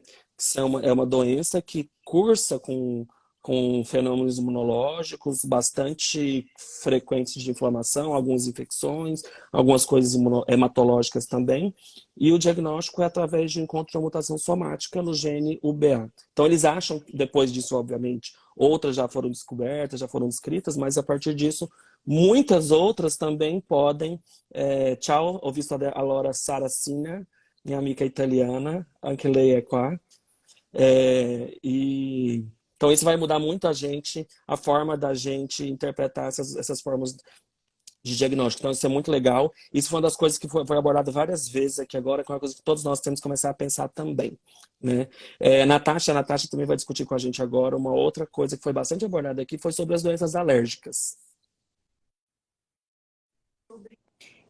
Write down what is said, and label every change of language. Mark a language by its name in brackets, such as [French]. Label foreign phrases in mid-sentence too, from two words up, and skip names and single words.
[Portuguese] É uma doença que cursa com fenômenos imunológicos bastante frequentes de inflamação, algumas infecções, algumas coisas hematológicas também, e o diagnóstico é através de encontro de uma mutação somática no gene UBA. Então eles acham, depois disso, obviamente, outras já foram descobertas, já foram descritas, mas a partir disso, muitas outras também podem. [Italian] Ciao, ho visto allora Saracina, [Portuguese] minha amiga italiana, [Italian] anche lei è qua. [Portuguese] Então isso vai mudar muito a forma da gente interpretar essas formas de diagnóstico. Então isso é muito legal. Isso foi uma das coisas que foi abordado várias vezes aqui agora, que é uma coisa que todos nós temos que começar a pensar também, né? A Natasha também vai discutir com a gente agora uma outra coisa que foi bastante abordada aqui, foi sobre as doenças alérgicas.